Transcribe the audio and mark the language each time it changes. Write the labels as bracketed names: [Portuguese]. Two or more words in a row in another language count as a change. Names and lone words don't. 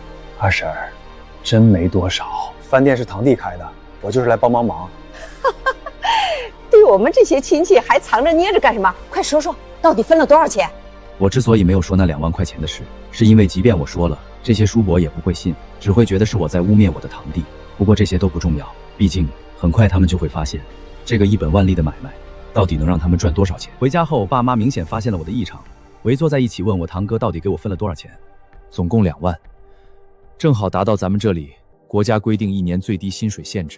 [Chinese] 二嬸，真沒多少。飯店是堂弟開的，我就是來幫幫忙。对我們這些親戚還藏着掖着幹什麼？快說說，到底分了多少錢？我之所以沒有說那2萬塊錢的事，是因為即便我說了，這些叔伯也不會信，只會覺得是我在污衊我的堂弟。不過這些都不重要，畢竟很快他們就會發現，這個1本萬利的買賣到底能讓他們賺多少錢。回家後，爸媽明顯發現了我的異常，圍坐在一起問我堂哥到底給我分了多少錢。總共2萬，正好達到咱們這裡國家規定1年最低薪水限制。